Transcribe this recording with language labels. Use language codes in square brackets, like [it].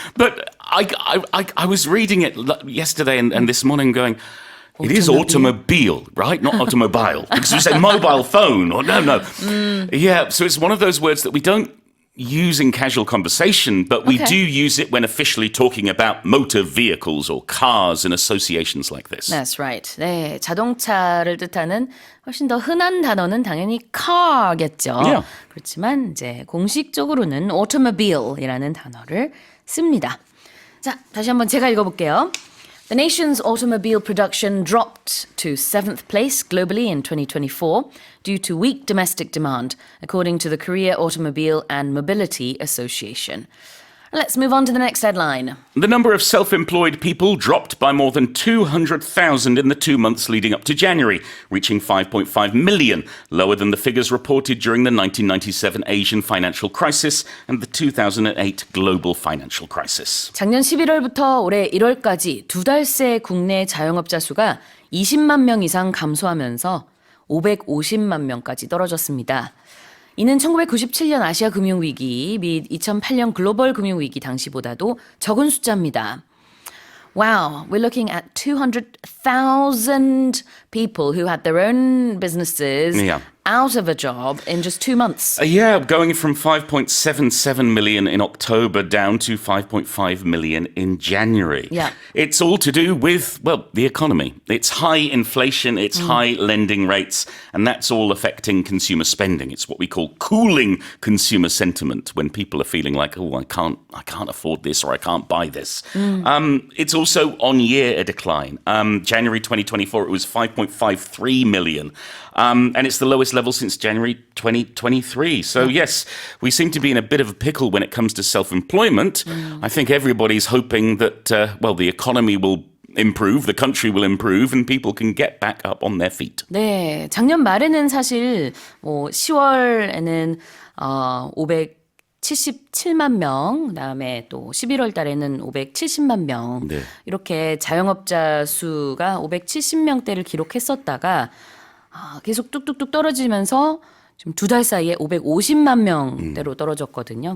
[en] But I was reading it yesterday and this morning going, it is automobile, right? Not automobile. Because you say mobile phone or no. Yeah, so it's one of those words that we don't use in casual conversation, but we Okay. do use it when officially talking about motor vehicles or cars and associations like this. That's right. [ko] 네, 자동차를 뜻하는 훨씬 더 흔한 단어는 당연히 car겠죠. [en] Yeah. [ko] 그렇지만 이제 공식적으로는 automobile이라는 단어를 씁니다. 자, 다시 한번 제가 읽어볼게요. [en] The nation's automobile production dropped to 7th place globally in 2024 due to weak domestic demand, according to the Korea Automobile and Mobility Association. Let's move on to the next headline. The number of self-employed people dropped by more than 200,000 in the 2 months leading up to January, reaching 5.5 million, lower than the figures reported during the 1997 Asian financial crisis and the 2008 global financial crisis. [ko] 작년 11월부터 올해 1월까지 2달 새 국내 자영업자 수가 20만 명 이상 감소하면서 550만 명까지 떨어졌습니다. 이는 1997년 아시아 금융위기 및 2008년 글로벌 금융위기 당시보다도 적은 숫자입니다. [en] Wow, we're looking at 200,000 people who had their own businesses Yeah. out of a job in just 2 months. Yeah, going from 5.77 million in October down to 5.5 million in January. Yeah. It's all to do with, well, the economy. It's high inflation, it's high lending rates, and that's all affecting consumer spending. It's what we call cooling consumer sentiment when people are feeling like, oh, I can't afford this or I can't buy this. It's also on year a decline. January 2024, it was 5.53 million. And it's the lowest level since January 2023. So yes, we seem to be in a bit of a pickle when it comes to self-employment. I think everybody's hoping that, the economy will improve, the country will improve, and people can get back up on their feet. [ko] 네, 작년 말에는 사실 뭐 10월에는 577만 명, 그다음에 또 11월 달에는 570만 명. 네. 이렇게 자영업자 수가 570명대를 기록했었다가 계속 뚝뚝뚝 떨어지면서 지금 2달 사이에 550만 명대로 떨어졌거든요.